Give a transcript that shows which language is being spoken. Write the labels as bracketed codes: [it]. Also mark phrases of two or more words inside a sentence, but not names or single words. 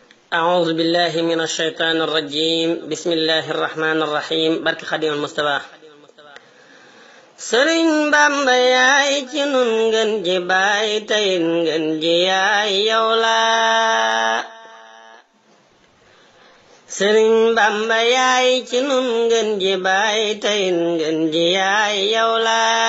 [ar] أعوذ بالله من الشيطان الرجيم بسم الله الرحمن الرحيم [wo] barke Xaadimal Mustafa Sëriñ Bamba yaay ci nun ngeen ji baay tayin ngeen ji yaay yow la Sëriñ Bamba yaay ci nun ngeen ji baay tayin ngeen ji yaay yow la